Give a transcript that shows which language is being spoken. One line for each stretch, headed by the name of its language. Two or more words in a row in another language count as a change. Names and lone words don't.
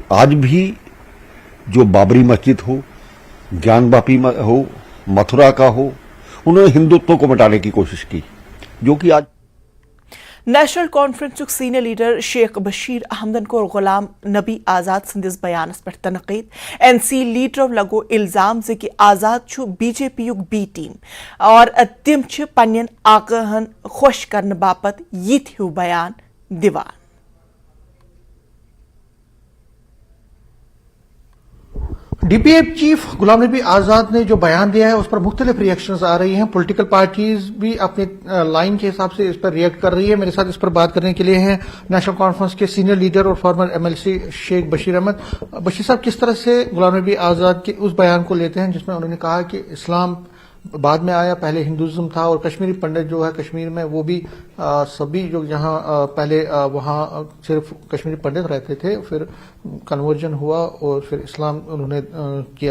Hindi: आज भी जो बाबरी मस्जिद हो, ज्ञानवापी हो, मथुरा का हो, उन्होंने हिंदुत्व को मिटाने की कोशिश की, जो कि आज
Kashmiri: नेशनल कॉन्फ्रेंस
English: senior leader
Kashmiri: शेख बशीर अहमदन को गुलाम नबी आजाद संदिस बयानस पर तनकीद। एनसी लीडर लगो इल्जाम से कि आजाद छु बीजेपी युग
English: B team
Kashmiri: और तिम छु पन्यन आकहन खुश करने बापत यिथ हु बयान दिवान।
Hindi: डीपीएफ चीफ गुलाम नबी आजाद ने जो बयान दिया है उस पर मुख्तलिफ रिएक्शंस आ रही हैं।
English: political parties
Hindi: भी अपने लाइन के हिसाब से इस पर रिएक्ट कर रही है। मेरे साथ इस पर बात करने के लिए हैं नेशनल कॉन्फ्रेंस के
English: senior leader
Hindi: और
English: former MLC
Hindi: शेख बशीर अहमद। बशीर साहब, किस तरह से गुलाम नबी आजाद के उस बयान को लेते हैं जिसमें उन्होंने कहा कि इस्लाम बाद में आया, पहले हिंदुज्म था, और कश्मीरी पंडित जो है कश्मीर में वो भी सभी जो जहां पहले वहां सिर्फ कश्मीरी पंडित रहते थे, फिर कन्वर्जन हुआ और फिर इस्लाम उन्होंने किया।